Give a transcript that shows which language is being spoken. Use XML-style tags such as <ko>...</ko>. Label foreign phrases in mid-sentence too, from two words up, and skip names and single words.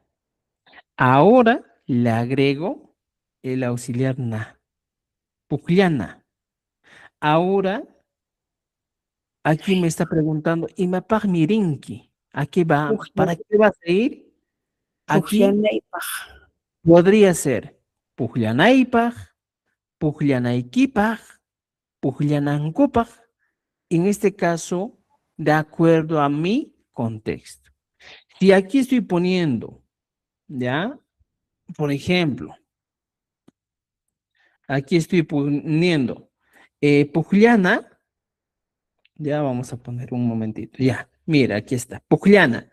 <es>Ahora le agrego el auxiliar na. Pukliana. Ahora, aquí me está preguntando,</es> <qu>¿y mapag mirinki?</qu> <es>¿A qué va? ¿Para qué vas a ir? Aquí Pukllanaypaq. podría ser</es> <qu>pukllanaipag, pukllanaikipag, pukllanankupag.</qu> <es>En este caso, de acuerdo a mi contexto. Si aquí estoy poniendo, ¿ya? Por ejemplo, aquí estoy poniendo pukllana, ya vamos a poner un momentito, ya, mira, aquí está, pukllana.</es>